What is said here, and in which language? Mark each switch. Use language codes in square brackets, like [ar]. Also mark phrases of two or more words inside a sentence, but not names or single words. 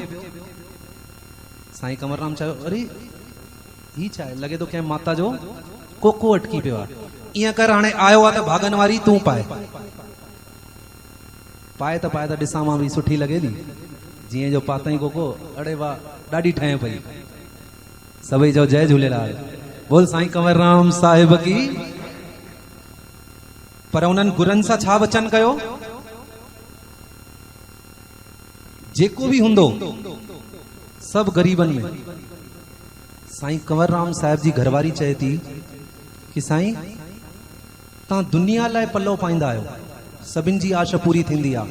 [sd] साईं कंवरराम चयो अरे ही छा आहे, लॻे थो कंहिं माता जो कोको अटकी पियो आहे। ईअं कर, हाणे आयो आहे त भागन वारी तूं पाए पाए त ॾिसां मां बि सुठी लॻे थी। जीअं जो पातई कोको, अड़े वाह ॾाढी ठहे पई। सभई चओ जय झूलेलाल, बोल साईं कंवरराम साहिब की। पर उन्हनि गुरनि सां छा वचन कयो? जेको बि हूंदो सभु ग़रीबनि में। साईं कंवरराम साहिब जी घरवारी चए थी कि साईं तव्हां दुनिया लाइ पल्लो पाईंदा आहियो, सभिनि जी आश पूरी थींदी आहे।